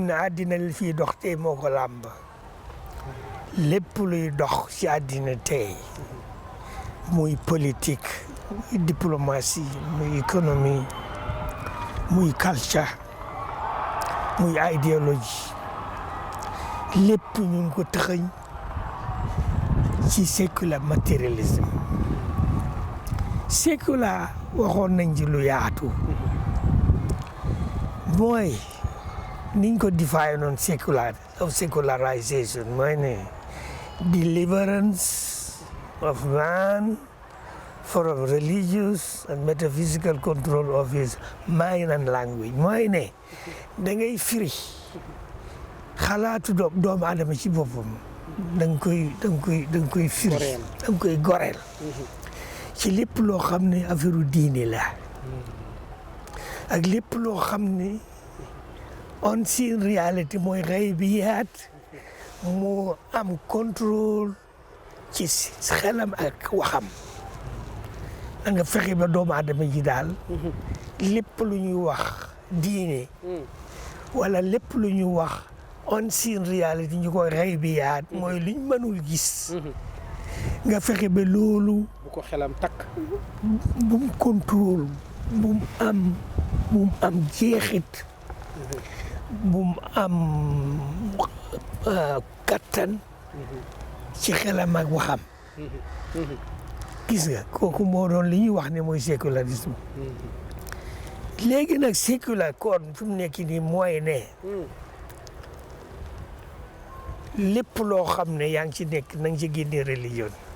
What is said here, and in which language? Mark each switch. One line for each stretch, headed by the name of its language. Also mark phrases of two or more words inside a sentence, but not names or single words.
Wolof: ne àddina li fii dox tey moo ko làmb lépp luy dox ci àddina tey muy politique muy diplomatie muy économie muy culture muy idéologie lépp ñu ngi ko tëxëñ ci
English: secular materialism.
Wolof: Secular waxoon nañ ci lu yaatu mooy niñ ko define noon secularization mooy ne
English: deliverance of man from religious and metaphysical control of his mind and language
Wolof: mooy ne da ngay firi xalaatu doomu aadama ci boppam da nga koy firi da nga koy goreel ci lépp loo xam ne affaire diine la ak lépp loo xam ne
English: unseen reality
Wolof: mooy xaybiyaat moo am contrôle ci xelam ak waxam da nga fexe ba doomu aadama ji daal lépp lu ñuy wax diine wala lépp lu ñuy wax
English: unseen reality
Wolof: ñu koy xaybiyaat mooy luñ mënul gis nga fexe ba loolu bu ko xelam takk bu mu contrôle bu mu am jeexit bu mu am kattan ci xelam ak waxam gis nga kooku moo doon li ñuy wax ne mooy sécularisme léegi nag sécular kon fi mu nekk nii mooy ne lépp loo xam ne yaa ngi ci nekk na nga ci génne religion